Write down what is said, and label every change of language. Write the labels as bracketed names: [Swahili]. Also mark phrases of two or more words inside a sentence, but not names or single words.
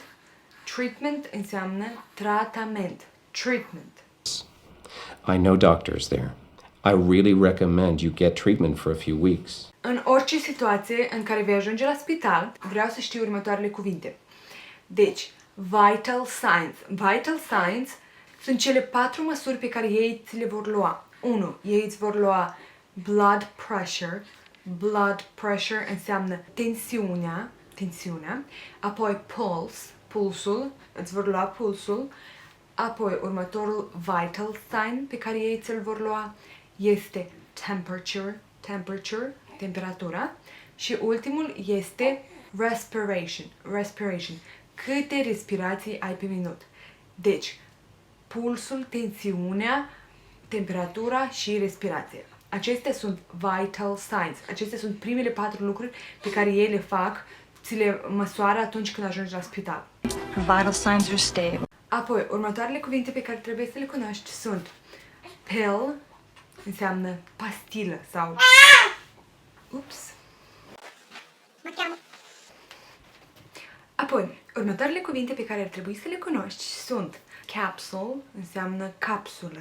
[Romanian] Treatment înseamnă tratament. [English] Treatment. I know doctors there. I really recommend you get treatment for a few weeks. [Romanian] În orice situație în care vei ajunge la spital, vreau să știi următoarele cuvinte. Deci, [English] Vital signs. Vital signs [Romanian] sunt cele 4 măsuri pe care ei ți le vor lua. 1. Ei îți vor lua [English] blood pressure. Blood pressure [Romanian] înseamnă tensiunea. Apoi pulsul, îți vor lua pulsul. Apoi următorul [English] vital sign [Romanian] pe care ei ți-l vor lua este temperatura. Și ultimul este respiration. Câte respirații ai pe minut. Deci, pulsul, tensiunea, temperatura și respirația. Acestea sunt [English] vital signs. [Romanian] Acestea sunt primele 4 lucruri pe care ei le fac, ți le măsoară atunci când ajungi la spital. [English] Her vital signs are stable. [Romanian] Apoi, următoarele cuvinte pe care trebuie să le cunoști sunt pill, înseamnă pastilă sau... Ups! Apoi, următoarele cuvinte pe care ar trebui să le cunoști sunt capsule, înseamnă capsulă.